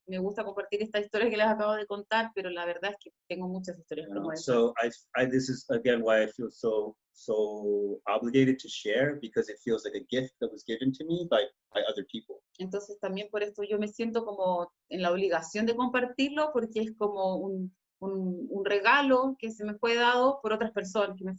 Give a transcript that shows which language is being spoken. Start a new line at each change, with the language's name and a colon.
Spanish: Me gusta compartir esta historia que les acabo de contar, pero la verdad es que tengo muchas historias como esta.
English: So this is again why I feel so obligated to share, because it feels like a gift that was given to me by other people.
Spanish: Entonces también por esto yo me siento como en la obligación de compartirlo, porque es como un regalo que se me fue dado por otras personas,